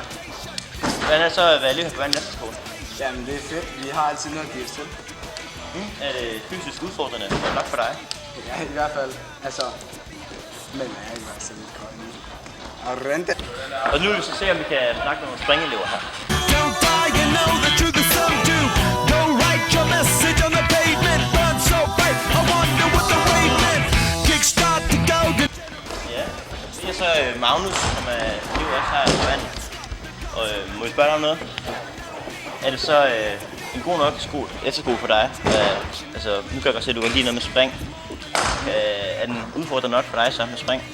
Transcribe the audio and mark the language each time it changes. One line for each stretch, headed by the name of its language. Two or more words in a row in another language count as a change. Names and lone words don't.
Danish: Hvordan er det så at være elev her på Vandel Efterskole? Jamen, det er fedt. Vi har altid noget at give os til. Er det fysisk udfordrende nok for dig? Ja, i hvert fald. Altså, men er ikke altså lidt kold nu. Og rente. Og nu vil vi så se, om vi kan snakke med nogle springelever her.
English: Don't die, you know the truth is some do. Don't write your message on the pavement. Burn so bright, I wonder what the wave meant. Kickstart to go.
Danish: Ja, det er så Magnus, som er elev også her på Vandel. Og må jeg spørge dig om noget? Er det så en god nok efterskole for dig? Altså, nu kan jeg godt se, at du kan lide noget med spring. Er den udfordrende nok for dig så med spring?